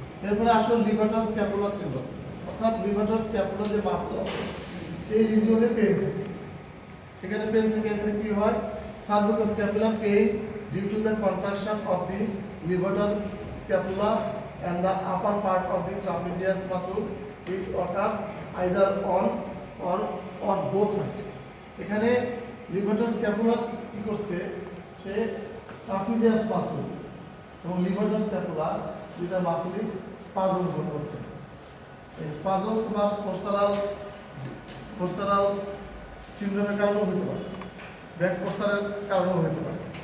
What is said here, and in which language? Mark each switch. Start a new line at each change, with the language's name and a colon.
Bangla: এরপরে আসলে লিভাটার scapular syndrome, অর্থাৎ লিভাটার স্ক্যাপুলার যে মাসল আছে সেই রিজিয়নে পেইন থাকে। সেখানে পেইন থেকে এখানে কি হয়?
English: Cervico scapular pain due to the contraction of the levator scapula and the upper part of the trapezius muscle. It occurs either on or on both sides.
Bangla: এখানে লিভাটার স্ক্যাপুলার কি করছে? সে ট্রাপিজিয়াস মাসল এবং লিভাটার স্ক্যাপুলার দুইটা মাসলই স্পাজম হচ্ছে। এই স্পাজম তোমার postural সিনড্রোমের কারণেও হতে পারে, ব্যাক পোস্টারের কারণেও হতে পারে।